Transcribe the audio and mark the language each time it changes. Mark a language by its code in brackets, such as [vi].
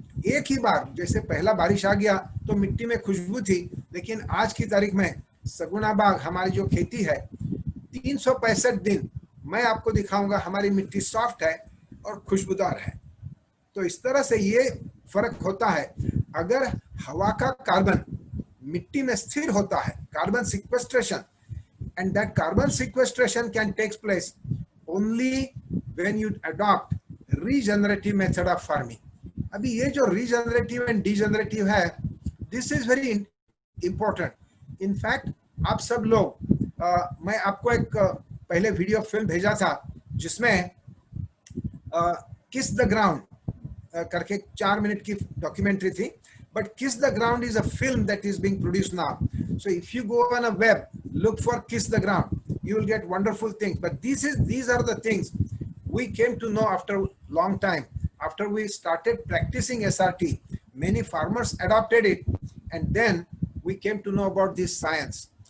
[hi] एक ही बार जैसे पहला बारिश आ गया तो मिट्टी में खुशबू थी, लेकिन आज की तारीख में सगुना बाग हमारी जो खेती है 365 दिन मैं आपको दिखाऊंगा हमारी मिट्टी सॉफ्ट है और खुशबूदार है। तो इस तरह से ये फर्क होता है। अगर हवा का कार्बन मिट्टी में स्थिर होता है, carbon sequestration, [en] and that carbon sequestration can take place only when you adopt regenerative method of farming. [hi] अभी ये जो [en] regenerative and degenerative है, this is very important. In fact, [hi] आप सब लोग मैं आपको एक पहले वीडियो फिल्म भेजा था जिसमें किस द ग्राउंड करके 4 मिनट की डॉक्यूमेंट्री थी। [en] But Kiss the Ground is a film that is being produced now. So if you go on a web, look for Kiss the Ground, you will get wonderful things. But these are the things we came to know after a long time. After we started practicing SRT, many farmers adopted it, and then we came to know about this science.